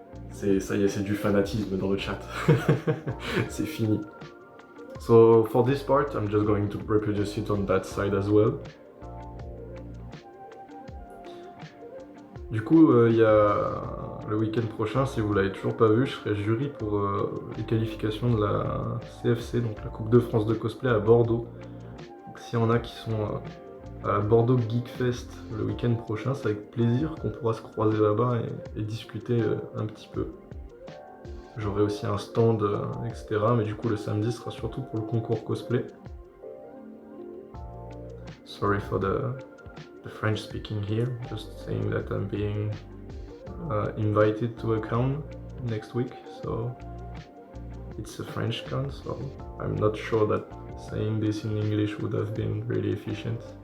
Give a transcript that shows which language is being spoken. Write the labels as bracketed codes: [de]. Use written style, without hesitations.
[fr] Ça y est, c'est du fanatisme dans le chat. C'est fini. [en] So for this part, I'm just going to reproduce it on that side as well. [fr] Du coup, il y a le week-end prochain, si vous l'avez toujours pas vu, je serai jury pour les qualifications de la CFC, donc la Coupe de France de cosplay à Bordeaux. Donc s'il y en a qui sont à Bordeaux Geek Fest le week-end prochain, c'est avec plaisir qu'on pourra se croiser là-bas et discuter un petit peu. J'aurai aussi un stand, etc. Mais du coup, le samedi sera surtout pour le concours cosplay. [en] Sorry for the French speaking here, just saying that I'm being invited to a con next week, so it's a French con, so I'm not sure that saying this in English would have been really efficient.